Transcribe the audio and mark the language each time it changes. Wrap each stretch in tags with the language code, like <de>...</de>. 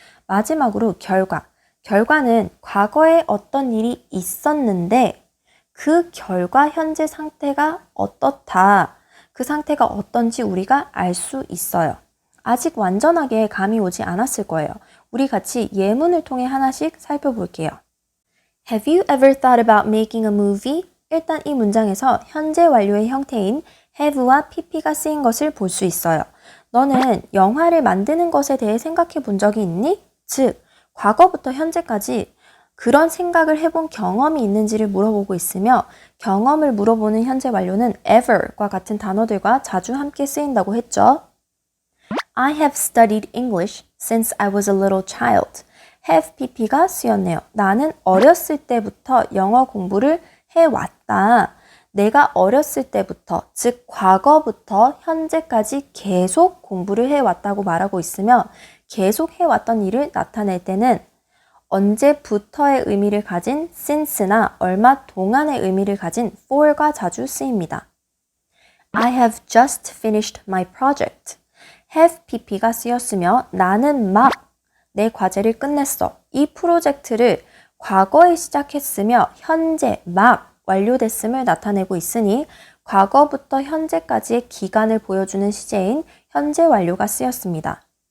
<ko>마지막으로 결과. 결과는 과거에 어떤 일이 있었는데 그 결과 현재 상태가 어떻다. 그 상태가 어떤지 우리가 알 수 있어요. 아직 완전하게 감이 오지 않았을 거예요. 우리 같이 예문을 통해 하나씩 살펴볼게요.</ko> <en>Have you ever thought about making a movie?</en> <ko>일단 이 문장에서 현재 완료의 형태인 have와 pp가 쓰인 것을 볼 수 있어요. 너는 영화를 만드는 것에 대해 생각해 본 적이 있니? 즉, 과거부터 현재까지 그런 생각을 해본 경험이 있는지를 물어보고 있으며 경험을 물어보는 현재 완료는 ever과 같은 단어들과 자주 함께 쓰인다고 했죠.</ko> <en>I have studied English since I was a little child.</en> <ko>have pp가 쓰였네요. 나는 어렸을 때부터 영어 공부를 해왔다. 내가 어렸을 때부터, 즉 과거부터 현재까지 계속 공부를 해왔다고 말하고 있으며 계속 해왔던 일을 나타낼 때는 언제부터의 의미를 가진 since나 얼마 동안의 의미를 가진 for가 자주 쓰입니다.</ko> <en>I have just finished my project.</en> <ko>have pp가 쓰였으며 나는 막 내 과제를 끝냈어. 이 프로젝트를 과거에 시작했으며 현재 막 완료됐음을 나타내고 있으니 과거부터 현재까지의 기간을 보여주는 시제인 현재 완료가 쓰였습니다.</ko>